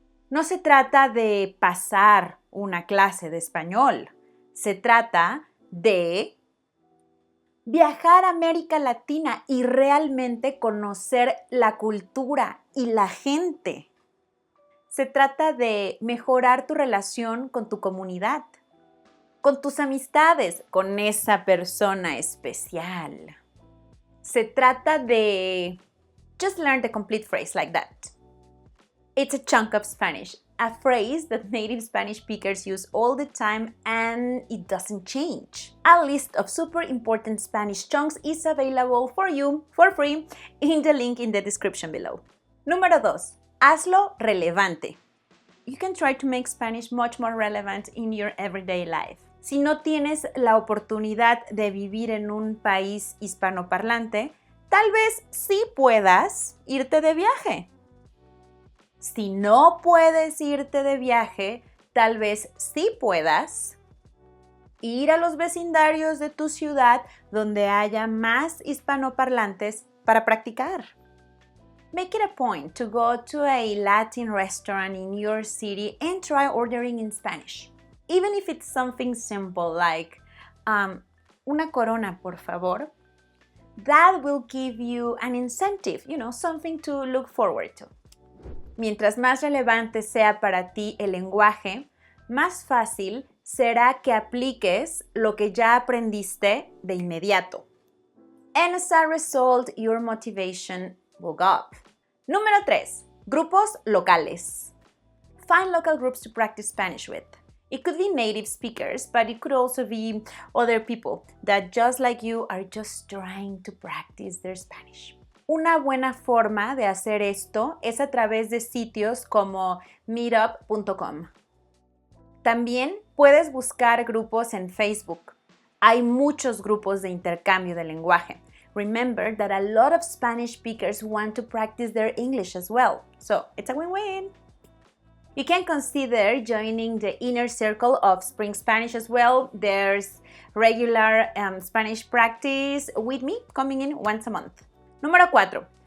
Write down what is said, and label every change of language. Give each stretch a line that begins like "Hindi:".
Spanish: No se trata de pasar una clase de español, se trata de viajar a América Latina y realmente conocer la cultura y la gente. Se trata de mejorar tu relación con tu comunidad, con tus amistades, con esa persona especial. Se trata de
English: just learn the complete phrase like that. It's a chunk of Spanish, a phrase that native Spanish speakers use all the time and it doesn't change. A list of super important Spanish chunks is available for you for free in the link in the description below.
Spanish: Número 2. Hazlo relevante.
English: You can try to make Spanish much more relevant in your everyday life.
Spanish: Si no tienes la oportunidad de vivir en un país hispanoparlante, tal vez sí puedas irte de viaje. Si no puedes irte de viaje, tal vez sí puedas ir a los vecindarios de tu ciudad donde haya más hispanoparlantes para practicar.
English: Make it a point to go to a Latin restaurant in your city and try ordering in Spanish. Even if it's something simple like,
Spanish: una corona, por favor.
English: That will give you an incentive, something to look forward to.
Spanish: Mientras más relevante sea para ti el lenguaje, más fácil será que apliques lo que ya aprendiste de inmediato.
English: And as a result, your motivation will go up.
Spanish: Número 3. Grupos locales.
English: Find local groups to practice Spanish with. It could be native speakers, but it could also be other people that just like you are just trying to practice their Spanish.
Spanish: Una buena forma de hacer esto es a través de sitios como meetup.com. También puedes buscar grupos en Facebook. Hay muchos grupos de intercambio de lenguaje.
English: Remember that a lot of Spanish speakers want to practice their English as well, so it's a win-win. You can consider joining the inner circle of Spring Spanish as well. There's regular Spanish practice with me coming in once a month.
Spanish: Número 4.